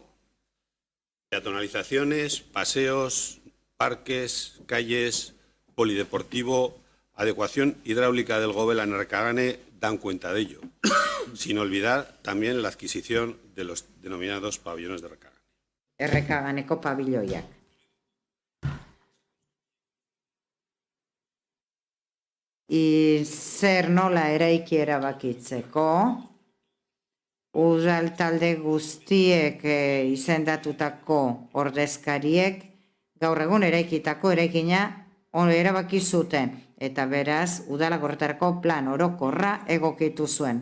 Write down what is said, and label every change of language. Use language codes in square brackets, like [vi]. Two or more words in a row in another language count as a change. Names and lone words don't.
[es] Peatonalizaciones, paseos, parques, calles, polideportivo, adecuación hidráulica del Gobela en Arcagane dan cuenta de ello, sin olvidar también la adquisición de los denominados pabellones de Arcagane. [eu] Errekaganeko pabiloiak. Zer nola eraiki erabakitzeko, udal talde guztiek izendatutako ordezkariek gaur egun eraikitako eraikina erabaki zuten, eta beraz, udalak horretarako plan orokorra egokitu zuen.